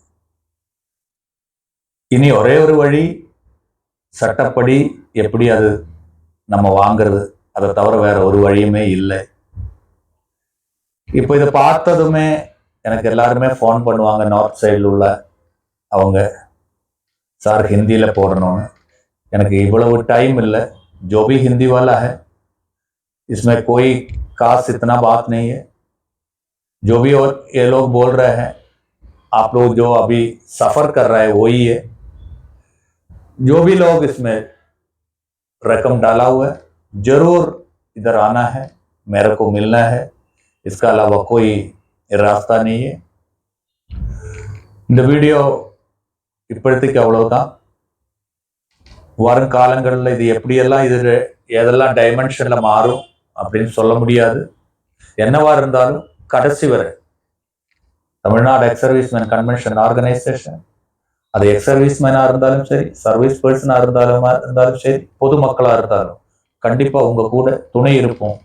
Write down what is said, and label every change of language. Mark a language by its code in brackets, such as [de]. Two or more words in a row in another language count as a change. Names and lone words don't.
[ta] இனி ஒரே ஒரு வழி, சட்டப்படி எப்படி அது நம்ம வாங்கிறது அதை தவிர வேற ஒரு வழியுமே இல்லை. இப்போ இதை பார்த்ததுமே எனக்கு எல்லாருமே ஃபோன் பண்ணுவாங்க, [en] north side [ta] உள்ள அவங்க, சார் ஹிந்தியில் போடணும்னு. எனக்கு இவ்வளவு டைம் இல்லை. [hi] जो भी हिंदी वाला है इसमें कोई खास इतना बात नहीं है. जो भी और ये लोग बोल रहे हैं, आप लोग जो अभी सफर कर रहे हैं वही है. जो भी लोग इसमें रकम डाला हुआ है जरूर इधर आना है, मेरे को मिलना है. इसका अलावा कोई रास्ता नहीं है. [ta] இந்த வீடியோ இப்போதைக்கு அவ்வளவுதான். வரும் காலங்களில் இது எப்படியெல்லாம் இது எதெல்லாம் டைமென்ஷனில் மாறும் அப்படின்னு சொல்ல முடியாது. என்னவா இருந்தாலும் கடைசி வரை தமிழ்நாடு எக்ஸ் சர்வீஸ்மேன் கன்வென்ஷன் ஆர்கனைசேஷன், அது [en] ex-serviceman [ta] இருந்தாலும் சரி, [en] service person [ta] இருந்தாலும் சரி, பொதுமக்களாக இருந்தாலும் கண்டிப்பாக உங்கள் கூட துணை இருப்போம்.